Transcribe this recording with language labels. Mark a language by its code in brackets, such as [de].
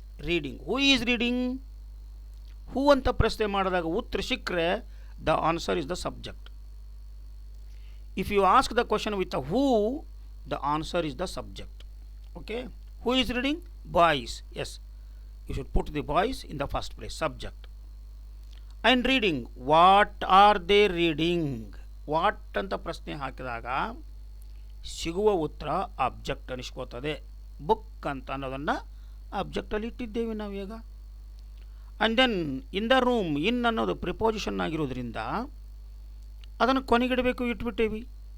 [en] Reading, who is reading? Who [kn] ಅಂತ ಪ್ರಶ್ನೆ ಮಾಡಿದಾಗ ಉತ್ತರ ಸಿಕ್ಕರೆ [en] The answer is the subject. If you ask the question with who, the answer is the subject. Okay, who is reading? Boys. Yes, You should put the boys in the first place, subject. And reading, what are they reading? [kn] What ಅಂತ ಪ್ರಶ್ನೆ ಹಾಕಿದಾಗ ಸಿಗುವ ಉತ್ತರ object ಅನಿಸ್ಕೋತದೆ. Book ಅಂತ ಅನ್ನೋದನ್ನು ಅಬ್ಜೆಕ್ಟಲ್ಲಿ ಇಟ್ಟಿದ್ದೇವೆ ನಾವೀಗ. [en] and then in the room, [kn] ಇನ್ ಅನ್ನೋದು ಪ್ರಿಪೋಸಿಷನ್ ಆಗಿರೋದ್ರಿಂದ ಅದನ್ನು ಕೊನೆಗಿಡಬೇಕು, ಇಟ್ಬಿಟ್ಟೇವಿ.